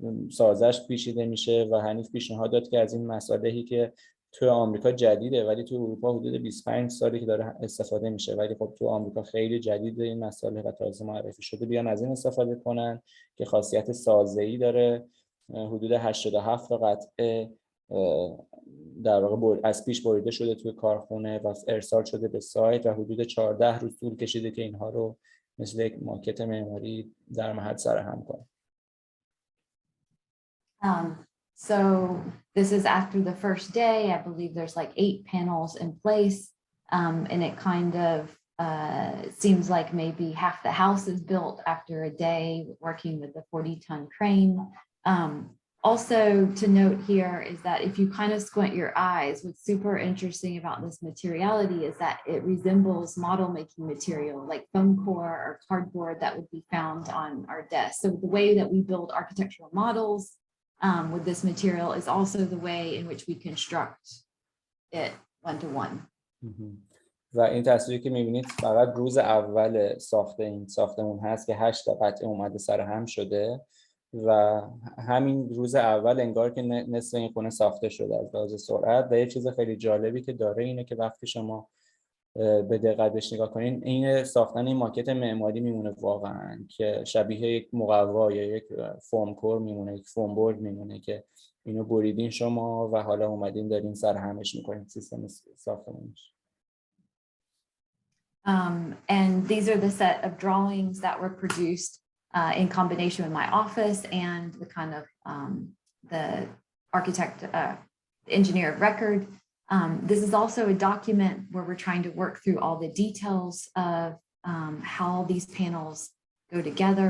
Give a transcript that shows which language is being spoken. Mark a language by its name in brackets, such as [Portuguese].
[Persian] سازش پیچیده میشه و حنیف پیشنهاد داد که از این مصالحی که توی آمریکا جدیده ولی توی اروپا حدود 25 سالی که داره استفاده میشه ولی خب توی آمریکا خیلی جدیده این مصالح و تازه معرفی شده بیان از این استفاده کنن که خاصیت سازه‌ای داره. حدود 87 قطعه در واقع از پیش بریده شده توی کارخونه و ارسال شده به سایت و حدود 14 روز طول کشیده که اینها رو مثل یک ماکت معماری در محل سرهم کنه. [English] So this is after the first day. I believe there's like 8 panels in place, and it kind of seems like maybe half the house is built after a day working with the 40-ton crane. Also to note here is that if you kind of squint your eyes, what's super interesting about this materiality is that it resembles model making material like foam core or cardboard that would be found on our desk. So the way that we build architectural models with this material is also the way in which we construct it one-to-one. [Persian] و این تصویری که می‌بینید فقط روز اول ساخت این ساختمون هست که 8 قطعه اومده سر هم شده و همین روز اول انگار که نصف این خونه ساخته شده از لحاظ سرعت. و یه چیز خیلی جالبی که داره اینه که وقتی شما به دقت بهش نگاه کنین این ساختن این ماکت معماری میمونه واقعا که شبیه یک مقوا یا یک فرم کور میمونه، یک فرم بورد میمونه که اینو بریدین شما و حالا اومدین دارین سرهمش میکنین سیستم ساختمانش. [English] And these are the set of drawings that were produced in combination with my office and the kind of the architect, engineer of record. This is also a document where we're trying to work through all the details of how these panels go together?